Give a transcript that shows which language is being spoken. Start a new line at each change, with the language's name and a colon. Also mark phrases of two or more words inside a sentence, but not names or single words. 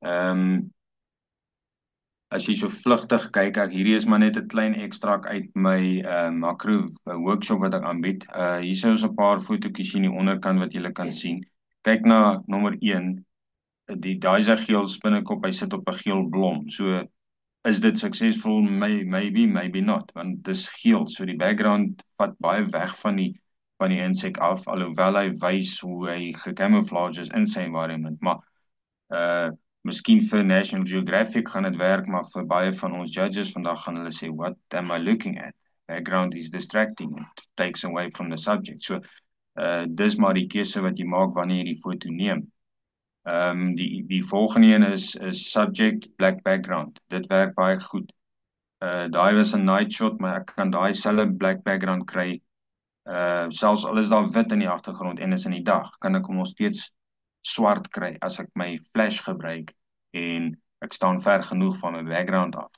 Afrikaans: As jy so vlugtig kyk, hierdie is maar net 'n klein ekstrak uit my makro workshop wat ek aanbied. Hier is 'n paar fotootjies in die onderkant wat julle kan sien. Kyk na nommer 1. Daai is 'n geel spinnekop, hy sit op 'n geel blom. So is dit suksesvol?
English: Maybe not,
Afrikaans: want dis geel. So die background vat baie weg van die insek af, alhoewel hy wys hoe hy gecamouflage is in sy environment. Maar miskien vir National Geographic gaan dit werk, maar vir baie van ons judges vandag gaan hulle sê,
English: what am I looking at? Background is distracting, it takes away from the subject.
Afrikaans: So dis maar die keuse wat jy maak wanneer jy die foto neem. Die volgende een is subject,
English: black background.
Afrikaans: Dit werk baie goed. Daai was 'n
English: night shot,
Afrikaans: maar ek kan daai selfe
English: black background
Afrikaans: kry, selfs al is daar wit in die agtergrond en is in die dag, kan ek hom nog steeds swart kry as ek my flash gebruik en ek staan ver genoeg van my background af.